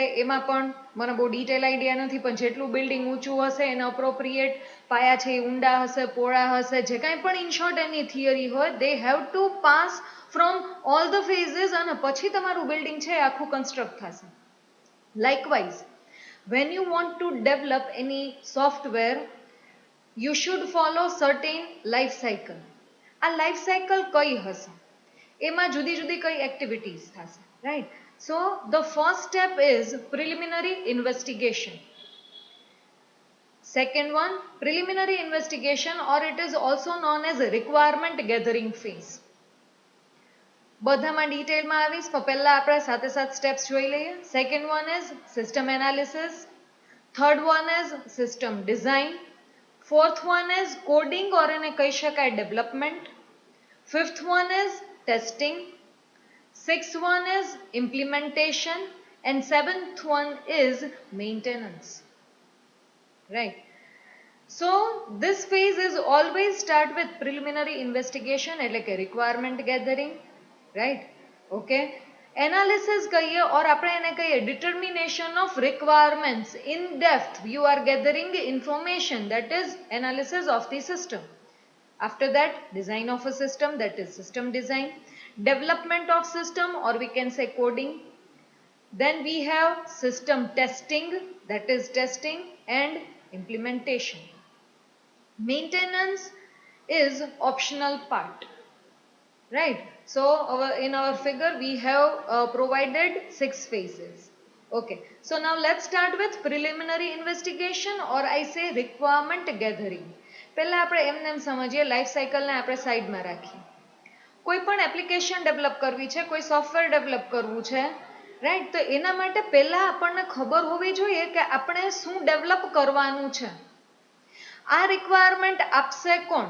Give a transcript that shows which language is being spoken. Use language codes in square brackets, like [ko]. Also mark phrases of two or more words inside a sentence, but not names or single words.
[gu] એમાં પણ મને બહુ [en] detail idea [gu] નથી, પણ જેટલું બિલ્ડિંગ ઊંચું હશે એના અપ્રોપ્રિએટ પાયા છે એ ઊંડા હશે, પહોળા હશે, જે કાંઈ પણ [en] in short [gu] એની થિયરી હોય, [en] they have to pass from all the phases [gu] અને પછી તમારું બિલ્ડિંગ છે એ આખું કન્સ્ટ્રક્ટ થશે. [en] લાઇકવાઇઝ, when you want to develop any software, you should follow certain life cycle. [gu] આ [en] life cycle [gu] કઈ હશે? એમાં જુદી જુદી કઈ એક્ટિવિટીઝ થશે, રાઈટ. [en] so the first step is preliminary investigation. Second one, preliminary investigation, or it is also known as requirement gathering phase. [gu] બધામાં ડિટેલમાં આવીશ, પણ પહેલા આપણે સાથે સાથ સ્ટેપ્સ જોઈ લઈએ. [en] Second one is system analysis. Third one is system design. Fourth one is coding, or [gu] એને કહી શકાય [en] ડેવલપમેન્ટ. Fifth one is testing. Sixth one is implementation. And seventh one is maintenance, right. So this phase is always start with preliminary investigation, [gu] એટલે કે [en] requirement gathering, right. Okay, analysis કહીએ or [gu] આપણે એને કહીએ [en] determination of requirements. In depth you are gathering information, that is analysis of the system. After that, design of a system, that is system design. Development of system, or we can say coding. Then we have system testing, that is testing, and implementation. Maintenance is optional part, right. So in our figure we have provided 6 phases. Okay, so now let's start with preliminary investigation, or I say requirement gathering. [gu] પહેલા આપણે એમને સમજીએ, લાઈફ સાયકલને આપણે સાઈડમાં રાખીએ. કોઈ પણ [en] application develop [gu] કરવી છે, કોઈ [en] software develop [gu] કરવું છે, રાઈટ. તો એના માટે પહેલા આપણને ખબર હોવી જોઈએ કે આપણે શું ડેવલપ કરવાનું છે. આ રિક્વાયરમેન્ટ આપશે કોણ?